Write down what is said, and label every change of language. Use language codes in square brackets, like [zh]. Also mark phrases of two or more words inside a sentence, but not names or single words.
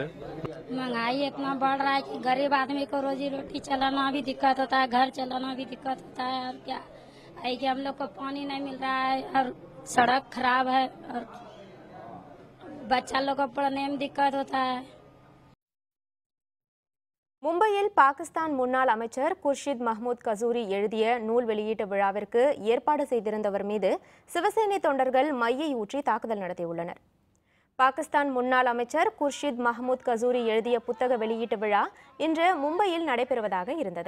[hi] महंगाई इतना बढ़ रहा है कि गरीब आदमी को रोजी रोटी चलाना भी दिक्कत होता है, घर चलाना भी दिक्कत होता है। और क्या है कि हम लोग को पानी नहीं मिल रहा है और सड़क खराब है और बच्चा लोग को पढ़ने में दिक्कत होता है. [ta] மும்பையில் பாகிஸ்தான் முன்னாள் அமைச்சர் குர்ஷித் மஹ்மூத் கசூரி எழுதிய நூல் வெளியீட்டு விழாவிற்கு ஏற்பாடு செய்திருந்தவர் மீது சிவசேனை தொண்டர்கள் மையை ஊற்றி தாக்குதல் நடத்தியுள்ளனர். பாகிஸ்தான் முன்னாள் அமைச்சர் குர்ஷித் மஹ்மூத் கசூரி எழுதிய புத்தக வெளியீட்டு விழா இன்று மும்பையில் நடைபெறுவதாக இருந்தது.